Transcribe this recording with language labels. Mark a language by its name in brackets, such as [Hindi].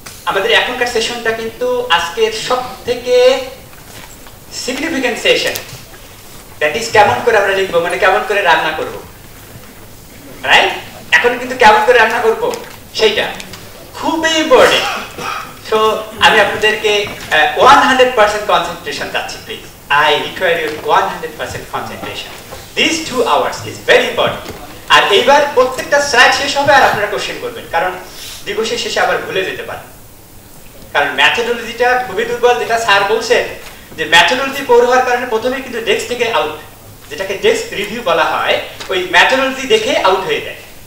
[Bangla] আমাদের এখনকার সেশনটা কিন্তু আজকের সব থেকে সিগনিফিকেন্ট সেশন, দ্যাট ইজ কেমন করে আমরা লিখবো, মানে কেমন করে রান্না করব, রাইট? এখন কিন্তু কেমন করে রান্না করব সেইটা খুবই ইম্পর্টেন্ট। সো আমি আপনাদেরকে 100% কনসেন্ট্রেশন চাচ্ছি, please. [English] I require your 100% concentration. These 2 hours is very important. [Bangla] আর এইবার প্রত্যেকটা স্লাইড শেষ হবে আর আপনারা কোশ্চেন করবেন, কারণ দিবসের শেষে আবার ভুলে যেতে পারেন। কারণ ম্যাথোডোলজিটা খুবই দুর্বল, যেটা স্যার বলছেন যে ম্যাথোডোলজি পড়ে হওয়ার কারণে প্রথমে কিন্তু ডেস্ক থেকে আউট, যেটাকে ডেস্ক রিভিউ বলা হয়, ওই ম্যাথোডোলজি দেখে আউট হয়ে যায়।